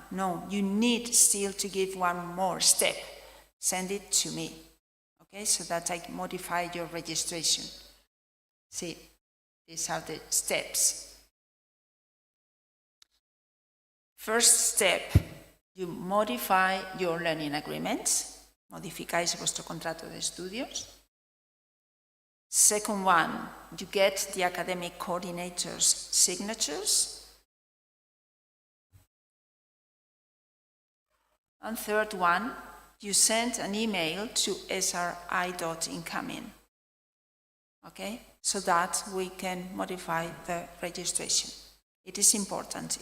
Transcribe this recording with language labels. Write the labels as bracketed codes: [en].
[en] No, you need still to give one more step. Send it to me, okay, so that I can modify your registration. See, these are the steps. First step, you modify your learning agreements. [es] Modificáis vuestro contrato de estudios. [en] Second one, you get the academic coordinator's signatures. And third one, you send an email to sri.incoming, okay, so that we can modify the registration. It is important.